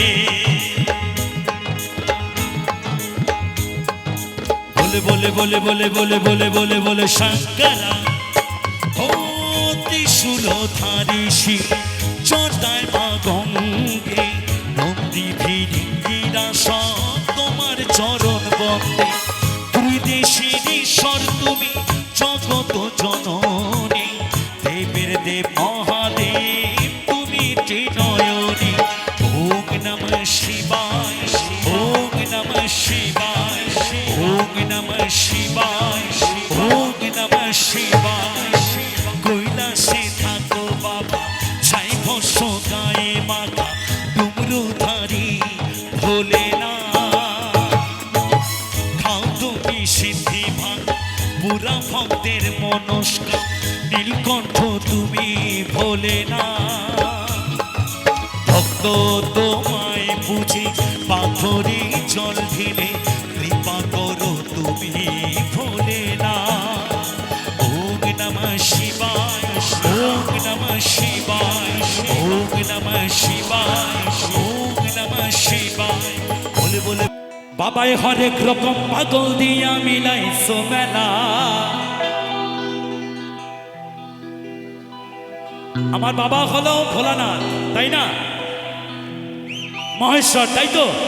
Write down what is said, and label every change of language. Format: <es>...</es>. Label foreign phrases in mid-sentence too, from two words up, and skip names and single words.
<bn>বলে বলে বলে বলে বলে বলে বলে শঙ্করা ও ত্রিশূলধারী শিব চটায় মা গঙ্গে ভক্তি ভিড়িরা সব তোমার চরণ বন্দে ত্রিদেশীর ঈশ্বর তুমি জগত জননী দেবের দেব মহাদেব তুমি ত্রিনয়নী</bn> <sa>ওম নমঃ শিবায় ওম নমঃ শিবায় ওম নমঃ শিবায় ওম নমঃ শিবায়</sa> <bn>কৈলাসে থাকো বাবা ছাই ভস্য গায়ে মাখা ডুমরুধারী ভোলে না খাও তুমি সিদ্ধি ভাঙ নমস্কার নীলকণ্ঠ তুমি ভোলে না ভক্ত তোমায় বুঝি পাথরে জল ঢেলে কৃপা করো তুমি ভোলে না</bn> <sa>ওম নমঃ শিবায় ওম নমঃ শিবায় ওম নমঃ শিবায় ওম নমঃ শিবায়</sa> <bn>বলে বলে বাবাই হরেক রকম পাগল দিয়া মিলাইছো মেলা আমার বাবা হলো ভোলানাথ তাই না মহেশ্বর তাই তো</bn>